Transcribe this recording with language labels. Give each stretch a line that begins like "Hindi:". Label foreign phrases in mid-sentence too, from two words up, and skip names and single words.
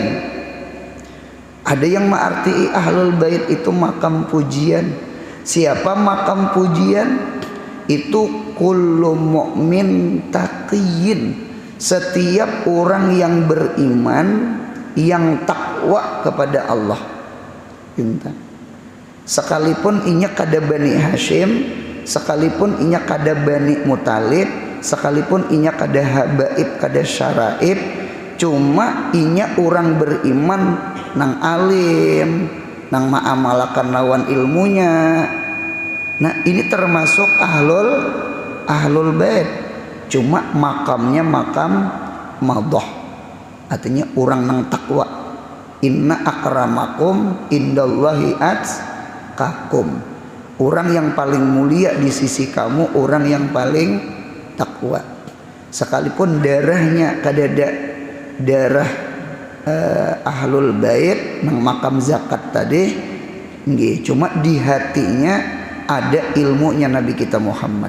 Banjar: Ada yang mengarti
Arabic: أهل البيت
Banjar: itu makam pujian. Siapa makam pujian?
Arabic: Itu كل مؤمن تقي.
Banjar: Setiap orang yang beriman, yang takwa kepada Allah. Sekalipun inya kada Bani Hashim, sekalipun inya kada Bani Muthalib, sekalipun inya kada habaib, kada syaraib, cuma inya orang beriman nang alim, nang ma'amalakan lawan ilmunya. Nah, ini termasuk
Arabic: أهل البيت.
Banjar: Cuma makamnya makam madhah. Artinya orang nang takwa.
Arabic: إن أكرمكم عند الله أتقاكم.
Banjar: Orang yang paling mulia di sisi kamu orang yang paling takwa. Sekalipun darahnya kadada darah
Arabic: أهل البيت
Banjar: nang makam zakat tadi, cuma di hatinya ada ilmunya Nabi kita Muhammad.